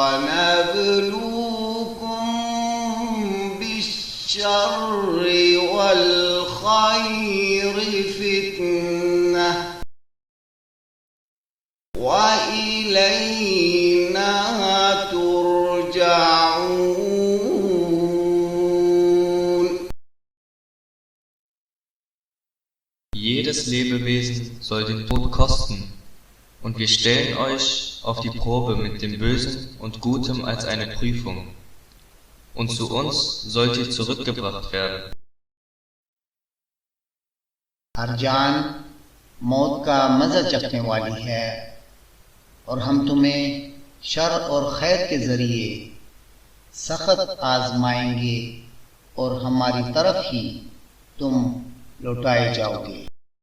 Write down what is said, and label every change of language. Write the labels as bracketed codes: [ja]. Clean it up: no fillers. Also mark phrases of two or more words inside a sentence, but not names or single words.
[ar] ونبلوكم بالشر والخير فتنة وإلينا ترجعون. [de] Jedes Lebewesen soll den Tod kosten, und wir stellen euch auf die Probe mit dem Bösen und Gutem als eine Prüfung. Und zu uns sollt ihr zurückgebracht werden. [hi] हर जान मौत का मज़ा चखने वाली है, और हम तुम्हें शर और खैर के ज़रिए सख्त आज़माएंगे और हमारी तरफ ही तुम लौटाए जाओगे।